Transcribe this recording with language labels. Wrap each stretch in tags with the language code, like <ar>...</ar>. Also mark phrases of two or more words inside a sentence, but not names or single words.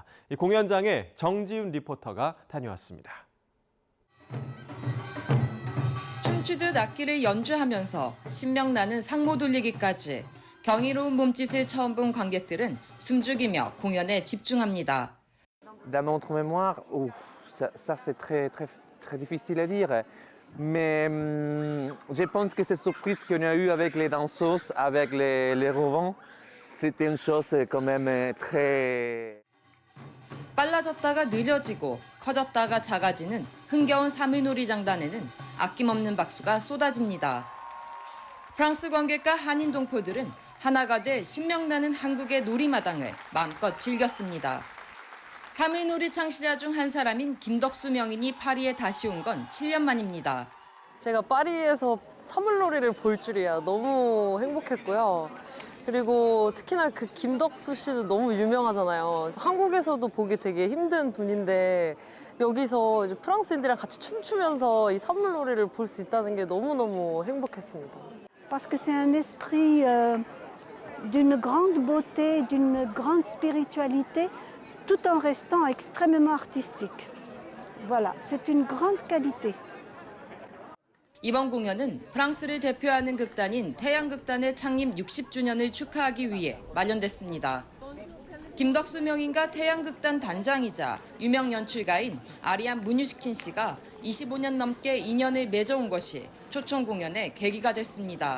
<ko>이 공연장에 정지훈 리포터가 다녀왔습니다. 춤추듯 악기를 연주하면서 신명나는 상모 돌리기까지 경이로운 몸짓을 처음 본 관객들은 숨죽이며 공연에 집중합니다.</ko> <fr>La montre mémoire, ça c'est très difficile à dire. Mais je pense que cette surprise qu'on a eue avec les danseuses, avec les revents, c'était une chose quand même très...</fr> <ko>빨라졌다가 느려지고 커졌다가 작아지는 흥겨운 사물놀이 장단에는 아낌없는 박수가 쏟아집니다. 프랑스 관객과 한인 동포들은 하나가 돼 신명나는 한국의 놀이마당을 마음껏 즐겼습니다. 사물놀이 창시자 중 한 사람인 김덕수 명인이 파리에 다시 온 건 7년 만입니다. 제가 파리에서 사물놀이를 볼 줄이야 너무 행복했고요. 그리고 특히나 그 김덕수 씨는 너무 유명하잖아요. 그래서 한국에서도 보기 되게 힘든 분인데 여기서 이제 프랑스인들이랑 같이 춤추면서 이 사물놀이를 볼 수 있다는 게 너무너무 행복했습니다.</ko> <fr>Parce que c'est un esprit d'une grande beauté, d'une grande spiritualité, tout en restant extrêmement artistique. Voilà, c'est une grande qualité.</fr> <ko>이번 공연은 프랑스를 대표하는 극단인 태양극단의 창립 60주년을 축하하기 위해 마련됐습니다. 김덕수 명인과 태양극단 단장이자 유명 연출가인 아리안 문유시킨 씨가 25년 넘게 인연을 맺어온 것이 초청 공연의 계기가 됐습니다.</ko>